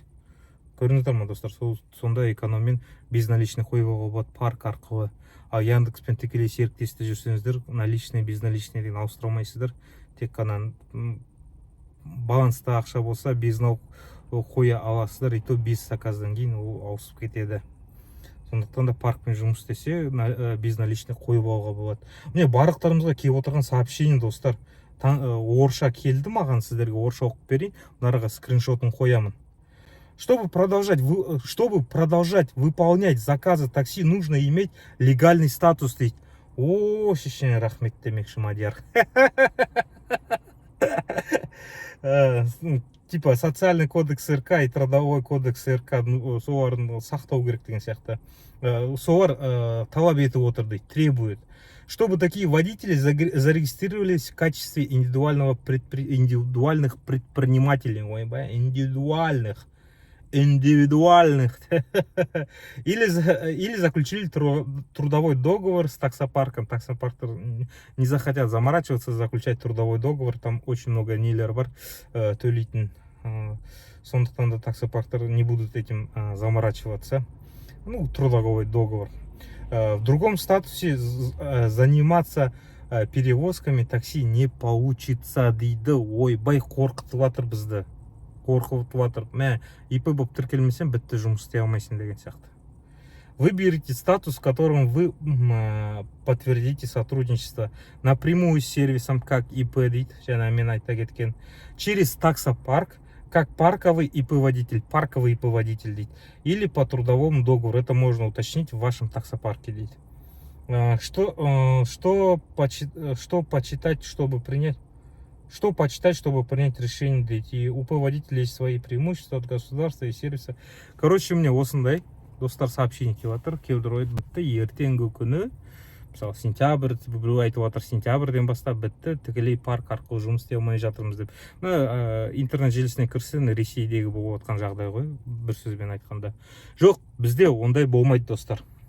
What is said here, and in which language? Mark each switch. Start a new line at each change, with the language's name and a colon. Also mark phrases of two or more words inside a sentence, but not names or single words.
Kazakh: Көріңіздер ма, достар? Сонда экономмен безналичный қойуға болады парк арқылы. Ал Яндекспен тікелей серіктесте жүрсеңіздер, наличный, безналичный деген ауыстыра алмайсыздар. Тек қана баланста ақша болса, безнал қоя аласыздар,
Russian: и то без
Kazakh: заказдан кейін ол ауысып кетеді. Сондықтан да паркпен жұмыс істесе, безналичный қойып алуға болады. Міне барлықтарымызға келіп отырған сообщение, достар. Орысша келді маған, сіздерге орысша оқып берейін. Мынаға скриншотын қоямын.
Russian: Чтобы продолжать выполнять заказы такси, нужно иметь легальный статус.
Kazakh: О, шешене рахмет демекші мадияр.
Russian: Типа социальный кодекс РК и трудовой кодекс РК
Kazakh: соларын сақтау керек деген сияқты. Солар талап етіп отыр дейді,
Russian: требует. Чтобы такие водители зарегистрировались в качестве индивидуальных предпринимателей, индивидуальных, или заключили трудовой договор с таксопарком. Таксопарктер не захотят заморачиваться, заключать трудовой договор, там очень много
Kazakh: нелер бар төлейтін. Сондықтан да таксопарктер
Russian: не будут этим заморачиваться. Ну, трудовой договор. В другом статусе заниматься перевозками такси не получится дейді.
Kazakh: Ойбай, қорқытып жатыр бізді. Қорқытып жатыр. ИП болып тіркелмесең, бітті, жұмыс істей алмайсың деген сияқты.
Russian: Выберите статус, в котором вы подтвердите сотрудничество напрямую с сервисом, как ИП дейді,
Kazakh: жаңа мен айта кеткен,
Russian: через таксопарк, как парковый ИП-водитель, дейді, или по трудовому договору. Это можно уточнить в вашем таксопарке, дейді. Что почитать, чтобы принять решение, дейді. И у ИП-водителя есть свои преимущества от государства и сервиса. Короче, мне
Kazakh: осындай достар сообщение келіп жатыр. Кейбір ойды бітті, ертеңгі күні, мысалы сентябрь, біреу айтып жатыр сентябрьден бастап бітті, тікелей парк арқылы жұмыс істей алмай жатырмыз деп. Интернет желісіне кірсең, Ресейдегі болып жатқан жағдай ғой, бір сөзбен айтқанда. Жоқ, бізде ондай болмайды, достар.